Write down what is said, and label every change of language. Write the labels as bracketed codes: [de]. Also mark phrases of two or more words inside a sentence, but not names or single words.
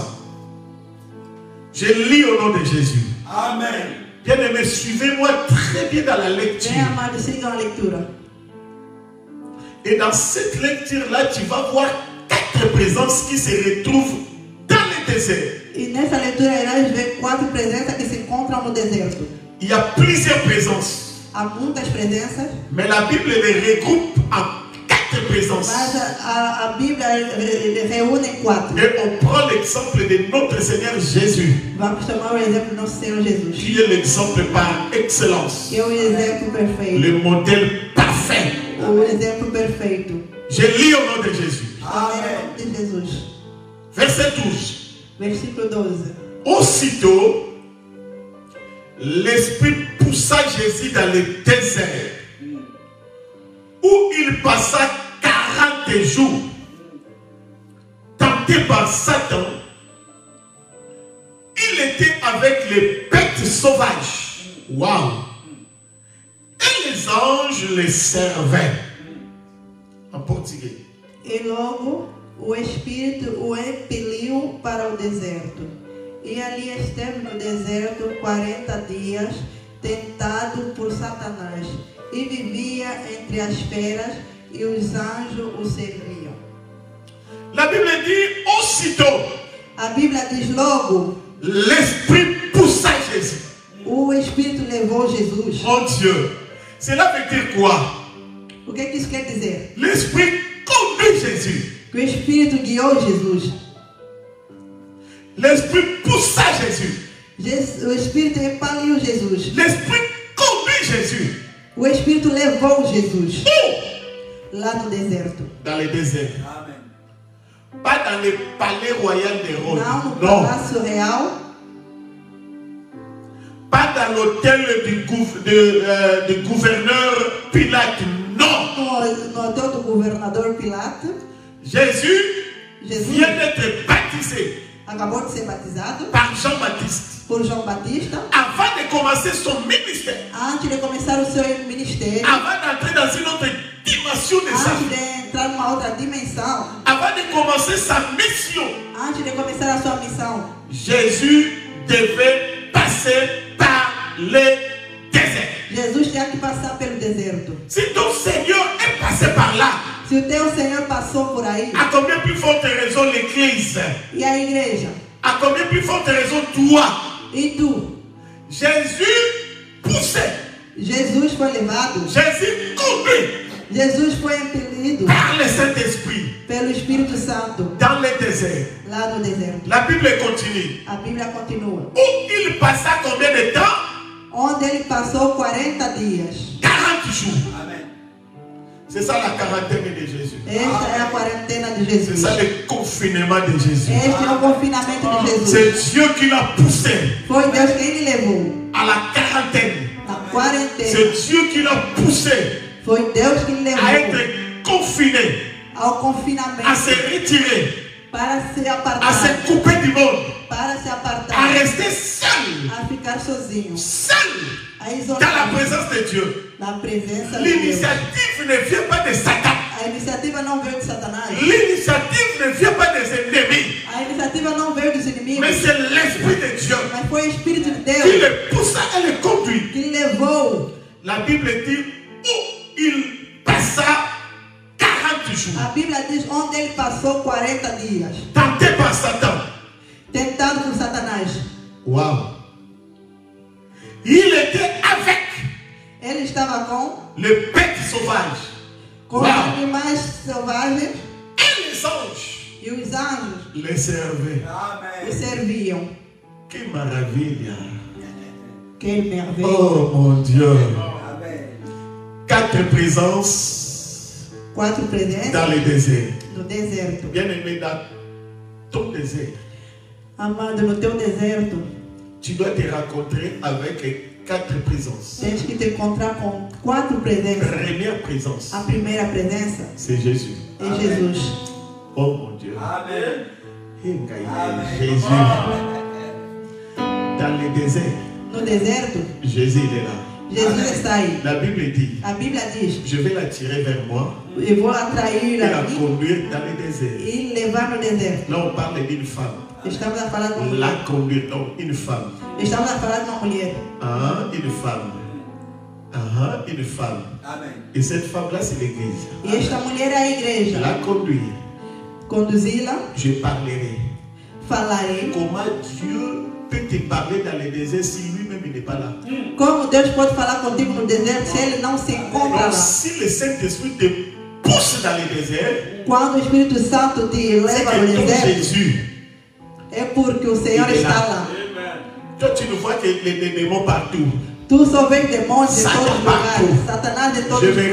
[fr] Je lis au nom de Jésus. Amen. Bien-aimés, suivez-moi très bien dans la lecture. Et dans cette lecture-là, tu vas voir 4 présences qui se retrouvent désert. [pt] E nessa leitura irás ver 4 presenças que se encontram no deserto. [fr] Il y a plusieurs présences. [pt] Há muitas presenças. [fr] Mais la Bible les regroupe en 4 présences. [pt] Mas a Bíblia reúne em 4. [fr] Et on prend l'exemple de notre Seigneur Jésus. [pt] Vamos tomar o exemplo do nosso Senhor Jesus. [fr] Qui est l'exemple par excellence. [pt] Que é o exemplo perfeito. [fr] Le modèle parfait. [pt] O exemplo perfeito. [fr] Je lis au nom de Jésus. [pt] Amém. De Jesus. [fr] Verset 12. [pt] Versículo 12. [fr] Aussitôt, l'Esprit poussa Jésus dans le désert, où il passa 40 jours, tenté par Satan. Il était avec les bêtes sauvages. Waouh! Et les anges les servaient. En portugais. [pt] E logo o Espírito o impeliu para o deserto. E ali esteve no deserto 40 dias, tentado por Satanás. E vivia entre as feras, e os anjos o serviam. [fr] La Bible dit aussitôt. [pt] A Bíblia diz logo. [fr] L'Esprit poussa Jésus. [pt] O Espírito levou Jesus. [fr] Mon Dieu. Cela veut dire quoi? [pt] O que isso quer dizer? [fr] L'Esprit conduit Jésus. [pt] Que o Espírito guiou Jesus. [fr] L'Esprit poussa Jésus. [pt] O Espírito impeliu Jesus. [fr] L'Esprit conduit Jésus. [pt] O Espírito levou Jesus. Lá no deserto. [fr] Dans le désert. Amen. Pas dans le palais royal de Rome. [pt] Não no palácio real. [fr] Pas dans l'hôtel du gouverneur Pilate. Non. [pt] No hotel do governador Pilato. [fr] Jésus vient d'être baptisé. [pt] Acabou de ser batizado. [fr] Par Jean-Baptiste. [pt] Por João Batista. [fr] Avant de commencer son ministère. [pt] Antes de começar o seu ministério. [fr] Avant d'entrer dans une autre dimension de sa vie. [pt] Antes de entrar numa outra dimensão. [fr] Avant de commencer sa mission. [pt] Antes de começar a sua missão. [fr] Jésus devait passer par le désert. [pt] Jesus tinha que passar pelo deserto. [fr] Si ton Seigneur est passé par là. [pt] Se o teu Senhor passou por aí. [fr] À combien plus forte raison l'Église? [pt] E a igreja? [fr] À combien plus forte raison toi? [pt] E tu? [fr] Jésus poussait. [pt] Jesus foi levado. [fr] Jésus conduit. [pt] Jesus foi impelido. [fr] Par le Saint-Esprit. [pt] Pelo Espírito Santo. [fr] Dans le désert. [pt] Lá no deserto. [fr] La Bible continue. [pt] A Bíblia continua. [fr] Où il passa combien de temps? [pt] Onde ele passou 40 dias. [fr] 40 jours. Amen. C'est ça la quarantaine de Jésus. [pt] Esta é a quarentena de Jesus. [fr] C'est ça le confinement de Jésus. [pt] Este é o confinamento de Jesus. [fr] C'est Dieu qui l'a poussé. [pt] Foi Deus quem ele levou. [fr] À la quarantaine. [pt] Na quarentena. [fr] C'est Dieu qui l'a poussé. [pt] Foi Deus que levou. [fr] À être confiné. [pt] Ao confinamento. [fr] À se retirer. [pt] Para se apartar. [fr] À se couper du monde. [pt] Para se apartar. [fr] À rester seul. [pt] A ficar sozinho. [fr] Seul. [pt] A isolar. [fr] Dans la présence de Dieu. [pt] Na presença de Deus. [fr] L'initiative ne vient pas de Satan. [pt] A iniciativa não veio de Satanás. [fr] L'initiative ne vient pas des ennemis. [pt] A iniciativa não veio dos inimigos. [fr] Mais c'est l'Esprit de Dieu. [pt] Mas foi o Espírito de Deus. [fr] Qui le poussa et le conduit. [pt] Que levou. [fr] La Bible dit où il passa 40 jours. [pt] A Bíblia diz onde ele passou 40 dias. [fr] Tenté par Satan. [pt] Tentado por Satanás. [fr] Wow. Il était avec. [pt] Ele estava com [fr] les bêtes sauvages. [pt] Com os animais selvagens. [fr] Et les anges. [pt] E os anjos. [fr] Les servaient. [pt] O serviam. Que maravilha. [fr] Que merveille. Oh mon Dieu. Amen. 4 présences. [pt] 4 presenças. [fr] Dans le désert. [pt] No deserto. [fr] Bien-aimé, dans ton désert. [pt] Amado, no teu deserto. [fr] Tu dois te rencontrer avec 4 présences. [pt] Tens que te encontrar com 4 presenças. [fr] Première présence. [pt] A primeira presença. [fr] C'est Jésus. [pt] É Jesus. [fr] Oh mon Dieu. Amen. Amen. Jésus. Dans le désert. [pt] No deserto. [fr] Jésus il est là. [pt] Jesus está aí. [fr] La Bible dit. [pt] A Bíblia diz. [fr] Je vais l'attirer vers moi. [pt] Eu vou atrair [fr] et la conduire dans le désert. [pt] E levar no deserto. [fr] Là on parle d'une femme. [pt] Estamos a falar de uma mulher. [fr] La conduire, non, une femme. [pt] Estamos a falar de uma mulher. [fr] Une femme. Une femme. Amen. Et cette femme-là, c'est l'église. [pt] E esta mulher é a igreja. [fr] La conduire. [pt] Conduzi-la. [fr] Je parlerai. [pt] falarei. [fr] Comment Dieu peut te parler dans le désert si lui-même il n'est pas là? [pt] Como Deus pode falar contigo no deserto se ele não se encontra lá? [fr] Si le Saint-Esprit te pousse dans le désert, [pt] quando o Espírito Santo te leva ao deserto, é porque o Senhor está lá. [fr] Toi, tu ne vois que les démons partout. [pt] Tu só vês demônios de todos os lugares, Satanás de todos os lugares.